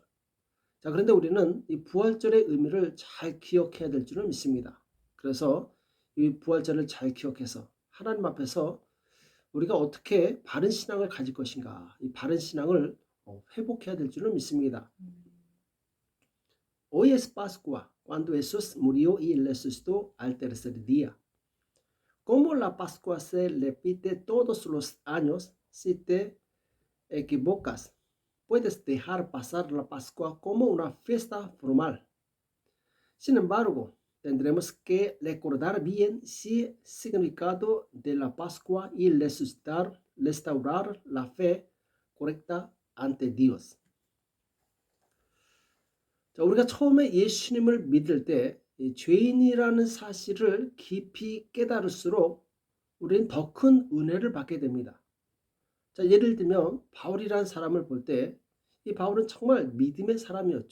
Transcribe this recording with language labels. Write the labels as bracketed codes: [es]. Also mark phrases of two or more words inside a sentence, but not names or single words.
[ko] 자, 그런데 우리는 이 부활절의 의미를 잘 기억해야 될 줄을 믿습니다. 그래서 이 부활절을 잘 기억해서 하나님 앞에서 우리가 어떻게 바른 신앙을 가질 것인가, 이 바른 신앙을 회복해야 될 줄을 믿습니다. [es] Hoy es Pascua, cuando Jesús murió y resucitó al tercer día. Como la Pascua se repite todos los años, si te equivocas, puedes dejar pasar la Pascua como una fiesta formal. Sin embargo, tendremos que recordar bien el significado de la Pascua y restaurar la fe correcta ante Dios. [ko] 자, 우리가 처음에 예수님을 믿을 때 죄인이라는 사실을 깊이 깨달을수록 우리는 더 큰 은혜를 받게 됩니다. 자, 예를 들면 바울이라는 사람을 볼 때 이 바울은 정말 믿음의 사람이었죠.